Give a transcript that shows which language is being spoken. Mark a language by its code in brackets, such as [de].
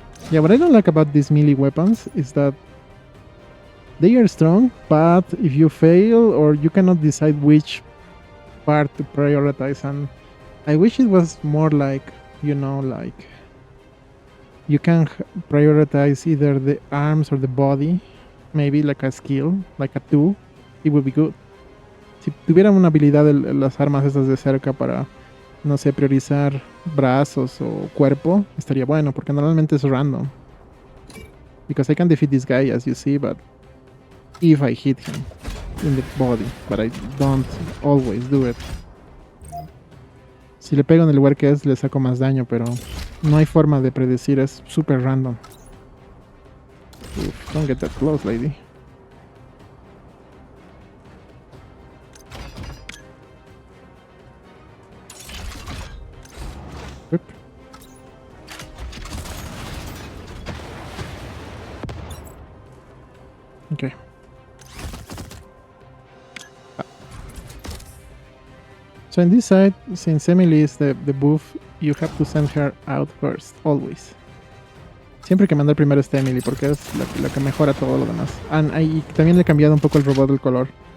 [en] Yeah, what I don't like about these melee weapons is that they are strong, but if you fail or you cannot decide which part to prioritize, and I wish it was more like, you know, like you can prioritize either the arms or the body, maybe like a skill, like a 2, it would be good. [es] Si tuviera una habilidad las armas estas de cerca para, no sé, priorizar brazos o cuerpo, estaría bueno, porque normalmente es random. [en] Because I can defeat this guy, as you see, but if I hit him in the body, but I don't always do it. [es] Si le pego en el lugar que es, le saco más daño, pero no hay forma de predecir, es super random. [en] Uf, don't get that close, lady. Oop. Okay. So in this side, since Emily is the buff, you have to send her out first, always. [es] Siempre hay que mandar primero esta Emily, porque es la que mejora todo lo demás. Y también le he cambiado un poco el robot del color.